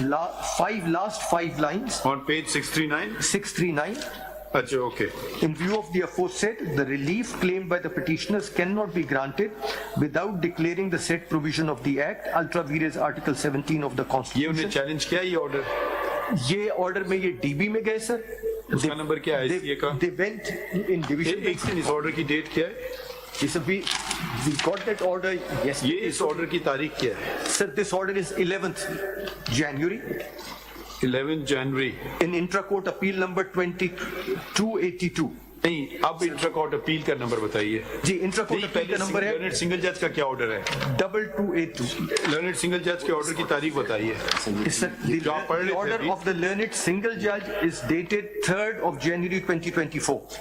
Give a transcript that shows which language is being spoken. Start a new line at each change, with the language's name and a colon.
English: last five lines. on page 639। 639.
Hindi: अच्छा, okay।
English: In view of the aforesaid, the relief claimed by the petitioners cannot be granted without declaring the said provision of the Act, ultra vires Article 17 of the
Hindi: ये उन्हें
English: Constitution.
Hindi: Challenge किया ये order? ये order में ये dB में गए sir. उसका नंबर क्या है ICA का?
English: They went in division.
Hindi: एक दिन इस ऑर्डर की डेट क्या है?
English: We got that order yesterday.
Hindi: ये इस ऑर्डर की तारीख क्या है?
English: Sir, this order is 11th January.
Hindi: 11 January.
English: In intra-court appeal number 2282.
Hindi: नहीं, अब इंट्रा कोर्ट अपील का नंबर बताइए। जी, इंट्रा-कोर्ट अपील का नंबर है लर्नेड सिंगल जज का क्या ऑर्डर है?
English: 2282.
Hindi: लर्नेड सिंगल जज के ऑर्डर की तारीख बताइए।
English: Sir,
Hindi: जो आप पढ़
English: the
Hindi: रहे थे
English: order
Hindi: अभी।
English: of the learned single judge is dated 3rd of January 2024.